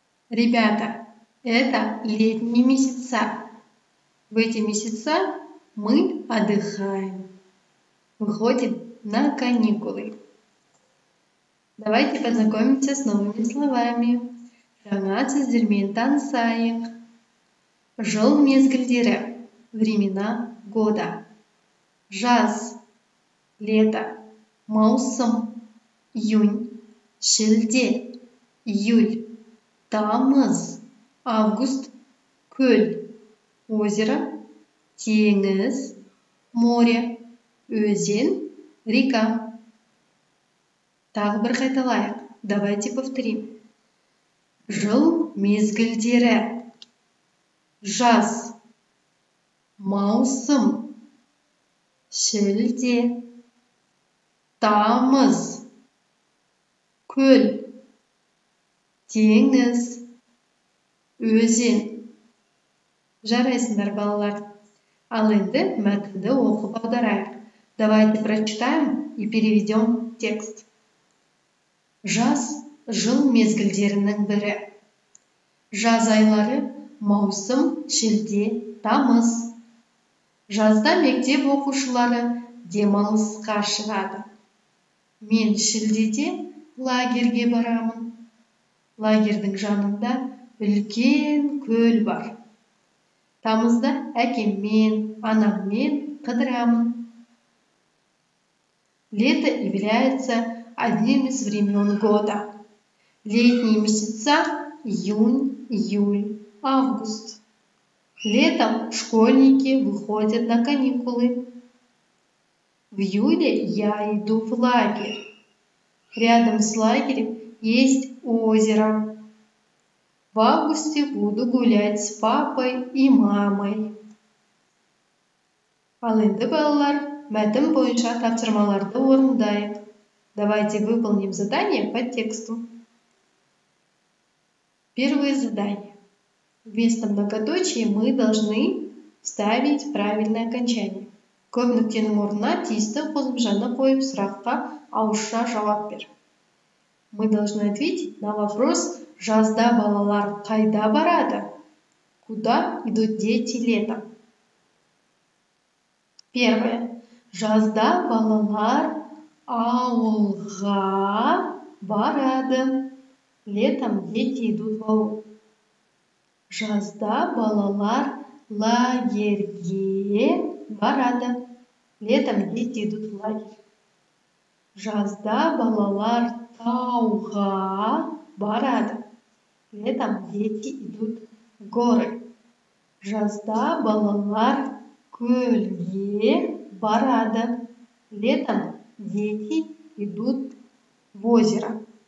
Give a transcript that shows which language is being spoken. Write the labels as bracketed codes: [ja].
[ru] Ребята, это летние месяца. В эти месяца мы отдыхаем, выходим на каникулы. Давайте познакомимся с новыми словами. [kk] Жаңа сөздермен танысайық. Жыл мезгілдері, [ru] времена года. [kk] Жаз, лето, маусым, июнь, шілде, июль, тамыз, август, көл, озеро, теңіз, море, өзен, река. Тағы бір қайталайық. [ru] Давайте повторим. [kk] Жыл мезгілдері. Жаз, маусым, шілде, тамыз, көл, теңіз, өзен. Жарайсыңдар, балалар. Ал енді мәтінді оқып аударайық. [ru] Давайте прочитаем и переведем текст. [kk] Жаз жыл мезгілдерінің бірі. Жаз айлары маусым, шілде, тамыз. Жазда мектеп оқушылары демалысқа шығады. Мен шілдеде лагерге барамын. Лагердің жанында үлкен көл бар. Тамызда әкеммен, анаммен қыдырамын. [ru] Лето является одним из времен года. Летние месяца – июнь, июль, август. Летом школьники выходят на каникулы. В июле я иду в лагерь. Рядом с лагерем есть озеро. В августе буду гулять с папой и мамой. [kk] Ал енді, балалар, мәтін бойынша тапсырмаларды орындайық. [ru] Давайте выполним задание по тексту. Первое задание. Вместо многоточия мы должны вставить правильное окончание. [kk] Көп нүктенің орнына тиісті қосымшаны қойып сұраққа ауызша жауап бер. [ru] Мы должны ответить на вопрос: [kk] жазда балалар қайда барады? [ru] Куда идут дети летом? Первое. [kk] Жазда балалар ауылға барады. [ru] Летом дети идут в ауыл. [kk] Жазда балалар лагерьге барады. [ru] Летом дети идут в лагерь. [kk] Жазда балалар тауға барады. [ru] Летом дети идут в горы. [kk] Жазда балалар көлге барады. [ru] Летом дети идут в озеро.